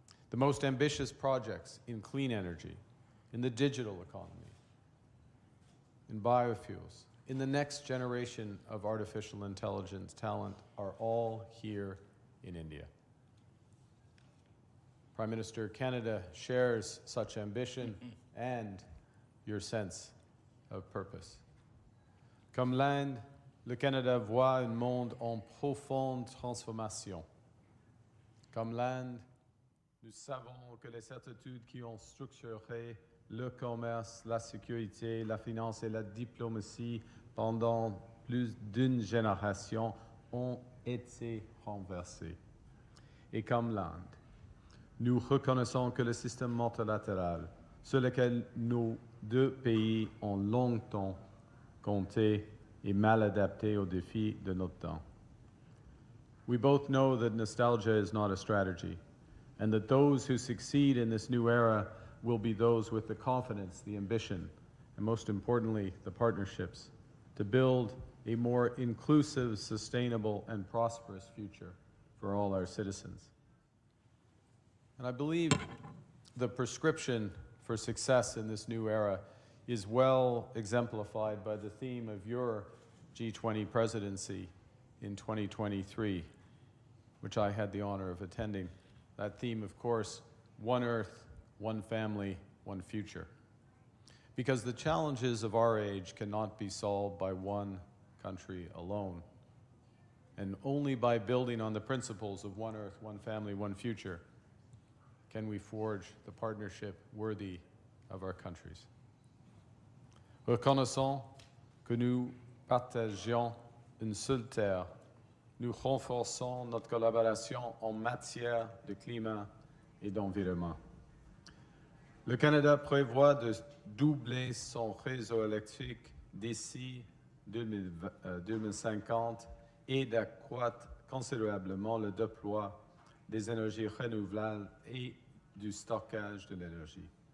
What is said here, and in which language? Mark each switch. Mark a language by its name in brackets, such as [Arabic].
[English] The most ambitious projects in clean energy, in the digital economy, in biofuels, in the next generation of artificial intelligence talent are all here in India. Prime Minister, Canada shares such ambition and your sense of purpose. [French] Comme l'Inde, le Canada voit un monde en profonde transformation. Comme l'Inde, nous savons que les certitudes qui ont structuré le commerce, la sécurité, la finance et la diplomatie pendant plus d'une génération ont été renversées. Et comme l'Inde, nous reconnaissons que le système multilatéral sur lequel nos deux pays ont longtemps compté est mal adapté aux défis de notre temps. [English] We both know that nostalgia is not a strategy, and that those who succeed in this new era will be those with the confidence, the ambition, and most importantly, the partnerships to build a more inclusive, sustainable, and prosperous future for all our citizens. And I believe the prescription for success in this new era is well exemplified by the theme of your G20 presidency in 2023, which I had the honor of attending. That theme, of course, one Earth, one family, one future. Because the challenges of our age cannot be solved by one country alone. And only by building on the principles of one Earth, one family, one future can we forge the partnership worthy of our countries. [French] Reconnaissons que nous partageons une seule terre, nous renforçons notre collaboration en matière de climat et d'environnement. Le Canada prévoit de doubler son réseau électrique d'ici 2050 et d'accroître considérablement le déploiement des énergies renouvelables et du stockage de l'énergie.